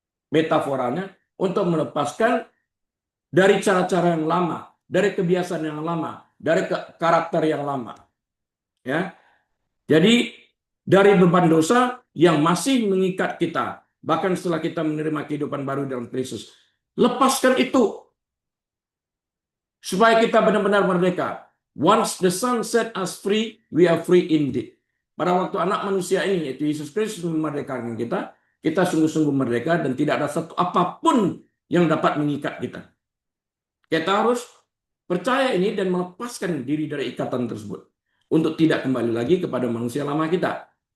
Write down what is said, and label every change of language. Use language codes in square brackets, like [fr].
[id] Metaforanya, untuk melepaskan dari cara-cara yang lama, dari kebiasaan yang lama, dari karakter yang lama. Ya. Jadi dari beban dosa yang masih mengikat kita, bahkan setelah kita menerima kehidupan baru dalam Kristus. Lepaskan itu supaya kita benar-benar merdeka. [en] Once the Son set us free, we are free indeed. [id] Pada waktu anak manusia ini, yaitu Yesus Kristus memerdekakan kita, kita sungguh-sungguh merdeka dan tidak ada satu apapun yang dapat mengikat kita. Kita harus percaya ini dan melepaskan diri dari ikatan tersebut untuk tidak kembali lagi kepada manusia lama kita.